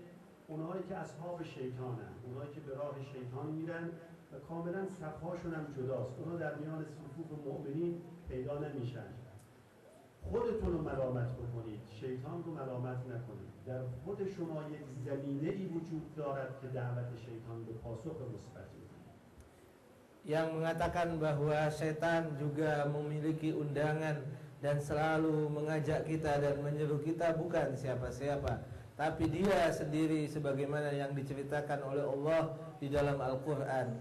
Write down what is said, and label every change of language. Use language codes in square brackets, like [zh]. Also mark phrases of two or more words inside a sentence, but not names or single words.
[fa] اونهایی که اصحاب شیطانن، اونهایی که به راه شیطان میرن و کاملا صفهاشون هم جداست، اونا در میان صفوف مؤمنین پیدا نمیشن. خودتون رو ملامت بکنید، شیطان رو ملامت نکنید. در خود شما یک زمینه ای وجود دارد که دعوت شیطان به پاسخ مثبت می‌دهد. [id] Yang mengatakan bahwa setan juga memiliki undangan dan selalu mengajak kita dan menyeru kita bukan siapa-siapa, tapi dia sendiri sebagaimana yang diceritakan oleh Allah di dalam Al-Quran.